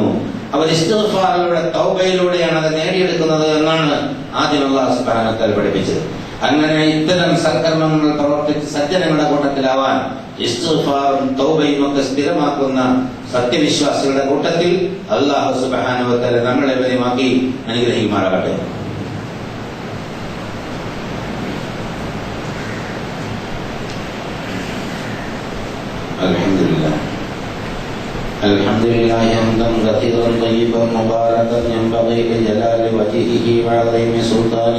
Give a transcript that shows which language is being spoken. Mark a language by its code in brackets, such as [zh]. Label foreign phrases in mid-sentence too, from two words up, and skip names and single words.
[ml] അവർ ഇസ്തിഗ്ഫാറിലൂടെ തൗബയിലൂടെയാണ് അത് നേടിയെടുക്കുന്നത് എന്നാണ് ആദ്യം [ar] الله سبحانه وتعالى [ml] പഠിപ്പിച്ചത്. അങ്ങനെ ഇത്തരം സൽക്കർമ്മങ്ങൾ പ്രവർത്തിച്ച് സജ്ജനങ്ങളുടെ കൂട്ടത്തിലാവാൻ ഇസ്തിഗ്ഫാറും തൗബയും ഒക്കെ സ്ഥിരമാക്കുന്ന സത്യവിശ്വാസികളുടെ കൂട്ടത്തിൽ [ar] الله سبحانه وتعالى [ml] നമ്മളെ വരെയുമാക്കി അനുഗ്രഹിക്കുമാറാകട്ടെ. [ar] الحمد لله حمدا كثيرا طيبا مباركا ينبغي لجلال وجهه وعظيم سلطانه.